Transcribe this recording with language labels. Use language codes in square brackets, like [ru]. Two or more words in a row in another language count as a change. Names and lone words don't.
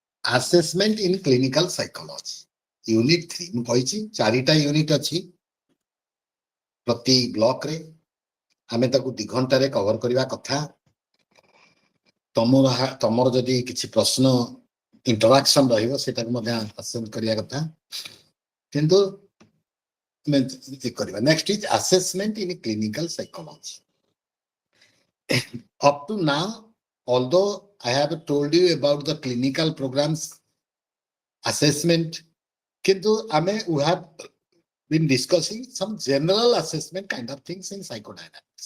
[en] assessment in clinical psychology unit 3 [or] ମୁଁ କହିଛି ଚାରିଟା ୟୁନିଟ୍ ଅଛି ପ୍ରତି ବ୍ଲକରେ ଆମେ ତାକୁ 2 ଘଣ୍ଟାରେ କଭର କରିବା କଥା ତମର ଯଦି କିଛି ପ୍ରଶ୍ନ ଇଣ୍ଟରାକ୍ସନ ରହିବ ସେଟାକୁ ମଧ୍ୟ ଆସେଣ୍ଟ କରିବା କଥା କିନ୍ତୁ କରିବା [en] next is assessment in clinical psychology up to now although I have told you about the clinical programs assessment kintu we have been discussing some general assessment kind of things in psychodynamics.